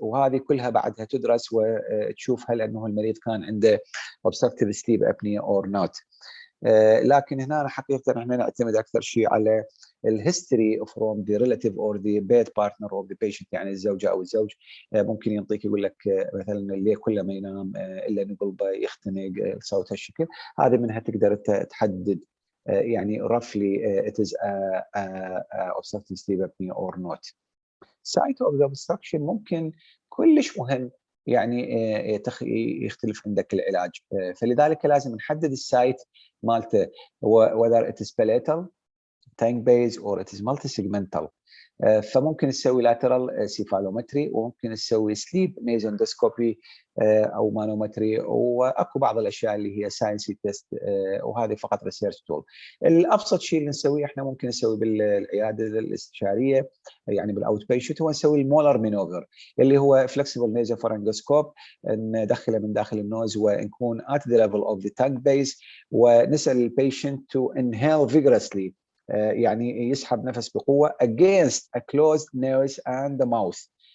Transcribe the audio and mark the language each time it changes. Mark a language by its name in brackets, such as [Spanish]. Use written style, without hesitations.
[Arabic] وهذه كلها بعدها تدرس وتشوف هل انه المريض كان عنده obstructive sleep apnea or not. لكن هنا حقيقه احنا نعتمد اكثر شيء على الهيستوري from the relative or the bed partner of the patient، يعني الزوجه او الزوج. ممكن يعطيك يقول لك مثلا الليل كله ما ينام الا ان قلبه يختنق، صوت هالشكل. [English] هذه منها تقدر تحدد يعني roughly it is obstructive sleep apnea or not. [Arabic] site of the obstruction ممكن كلش مهم، يعني يختلف عندك العلاج. [English] فلذلك لازم نحدد السايت مالته، whether it is palatal, tongue based or it is multi-segmental. [Arabic] فممكن نسوي lateral cephalometry، وممكن نسوي sleep nasendoscopy او مانومتري، واكو بعض الاشياء اللي هي ساينسي تيست، وهذه فقط ريسيرش تول. الابسط شيء اللي نسويه احنا ممكن نسوي بالعياده الاستشاريه يعني بالاوت بيشنت، هو نسوي المولر مانوفر اللي هو فلكسبل نيزوفارنجوسكوب، ندخله من داخل النوز ونكون at the level of the tongue base، ونسال البيشنت to inhale vigorously، يعني يسحب نفس بقوه against a closed nose and the mouth،